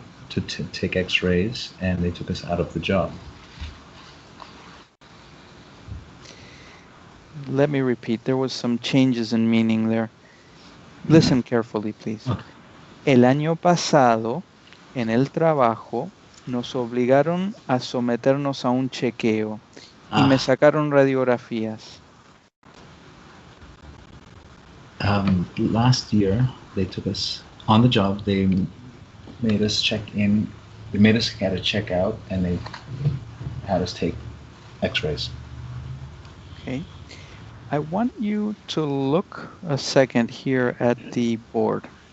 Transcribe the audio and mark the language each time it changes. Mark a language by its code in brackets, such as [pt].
[en] to take X-rays, and they took us out of the job. Let me repeat. There was some changes in meaning there. Listen carefully, please. Okay. [es] El año pasado, en el trabajo, nos obligaron a someternos a un chequeo y me sacaron radiografías. [en] Last year, they took us on the job. They made us check in. They made us get a checkout, and they had us take X-rays. Okay. I want you to look a second here at the board.